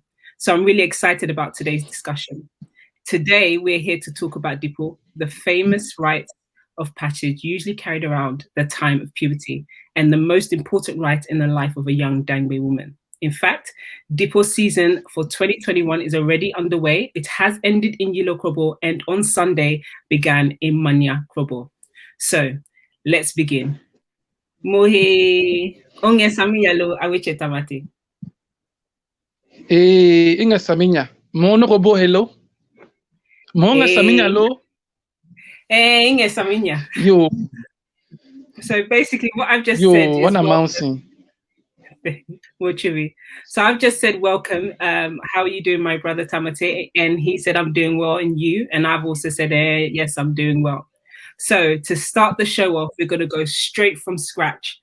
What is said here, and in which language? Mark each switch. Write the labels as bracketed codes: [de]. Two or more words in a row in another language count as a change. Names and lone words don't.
[en] So I'm really excited about today's discussion. Today, we're here to talk about Dipo, the famous rite of passage usually carried around the time of puberty and the most important rite in the life of a young Dangme woman. In fact, Dipo season for 2021 is already underway. It has ended in Yilo Krobo and on Sunday began in Manya Krobo. So let's begin. [ada] Mohe onge samiyalo awiche tamati. Inga saminya. Mono Krobo hello. Monga saminya lo. Inge saminya. Yo. [en] So basically what I've just said is what announcing. So I've just said welcome. How are you doing, my brother Tamatey? And he said I'm doing well, and you? And I've also said yes, I'm doing well. So to start the show off, we're going to go straight from scratch.